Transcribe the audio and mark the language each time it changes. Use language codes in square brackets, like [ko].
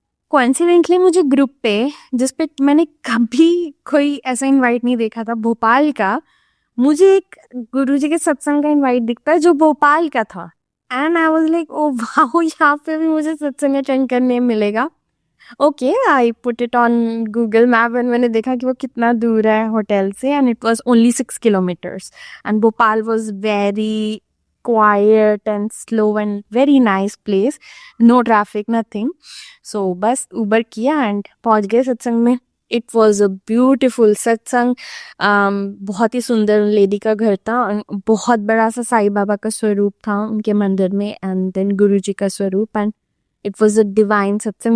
[hi] Coincidentally मुझे group पे, जिस पे मैंने कभी कोई ऐसा इनवाइट नहीं देखा था भोपाल का, मुझे एक गुरुजी के सत्संग का इनवाइट दिखता है जो भोपाल का था। [en] and I was like oh wow, [hi] यहाँ पे भी मुझे सत्संग अटेंड करने मिलेगा। [en] okay, I put it on Google map and [hi] मैंने देखा कि वो कितना दूर है होटल से, [en] And it was only 6 kilometres. And Bhopal was very quiet and slow and very nice place, no traffic, nothing. [hi] So बस उबर किया एंड पहुंच गए सत्संग में। [en] It was a beautiful satsang. [hi] बहुत ही सुंदर लेडी का घर था, बहुत बड़ा सा साईं बाबा का स्वरूप था उनके मंदिर में, एंड देन गुरु जी का स्वरूप, [en] And it was a divine satsang.